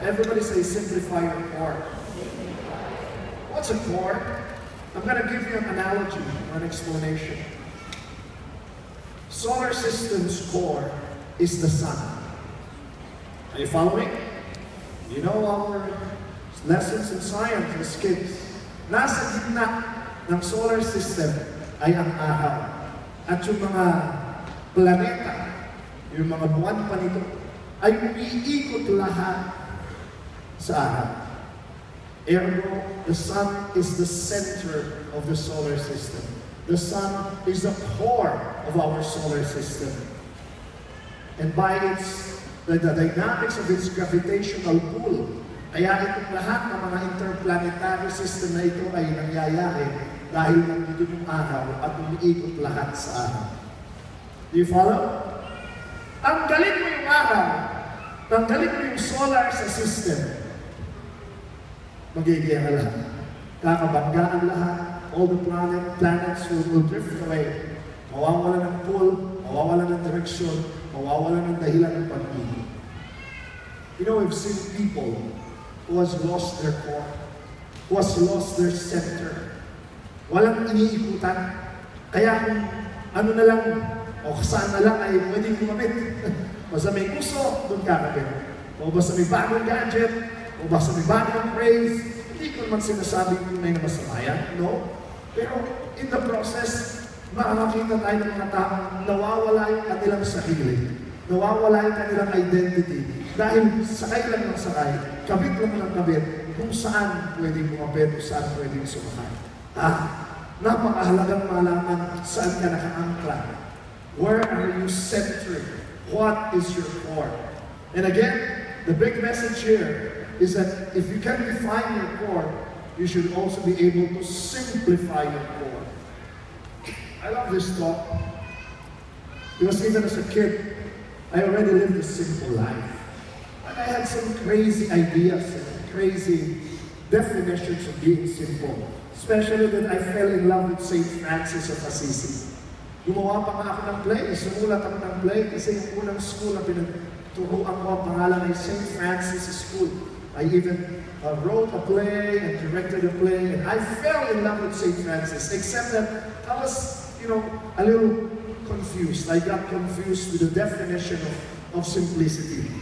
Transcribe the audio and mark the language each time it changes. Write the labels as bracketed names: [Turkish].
[English] Everybody say, simplify your core. What's a core? I'm going to give you an analogy, an explanation. Solar system's core is the sun. Are you following? You know our lessons in science as kids. [Filipino] Nasa gitna ng solar system ay ang araw. At yung mga planeta, yung mga buwan pa nito, ay umiikot lahat sa araw. [English] Ergo, the sun is the center of the solar system. The sun is the core of our solar system. And by the dynamics of its gravitational pull, [Filipino] kaya itong lahat ng mga interplanetary system na ito ay nangyayari dahil nandito yung araw at umiikot lahat sa araw. [English] Do you follow? [Filipino] Tanggalin mo yung araw, tanggalin mo yung solar sa system, magiging lahat. Kakabanggaan lahat, [English] all the planets will drift away. [Filipino] Mawawala ng pull, mawawala ng direksyon, mawawala ng dahilan ng pag-ibig. [English] You know, we've seen people who has lost their core, who has lost their center. [Filipino] Walang iniikutan. Kaya kung ano na lang, o saan na lang ay pwedeng gumamit. Basta may gusto, doon kakabit. O basta may bagong gadget, o basta may bagong praise, [English] hindi ko naman sinasabing tunay na masama yan, [Filipino] no? Pero [English] in the process, [Filipino] makakakita tayo ng mga taong nawawala yung kanilang sarili. Nawawala yung kanilang identity. Dahil sakay lang ng sakay, kabit lang ng kabit, kung saan pwedeng kumabit, kung saan pwedeng sumakay. Napakahalagang malaman saan ka nakaangkla. [English] Where are you centered? What is your core? And again, the big message here is that if you can define your core, you should also be able to simplify your core. I love this talk because even as a kid, I already lived a simple life. And I had some crazy ideas and crazy definitions of being simple. Especially that I fell in love with St. Francis of Assisi. [Filipino] Gumawa pa nga ako ng play, sumulat ako ng play kasi yung unang school na pinagturuan ko ang pangalan ay St. Francis School. [English] I even wrote a play and directed a play, and I fell in love with St. Francis, except that I was, a little confused. I got confused with the definition of simplicity.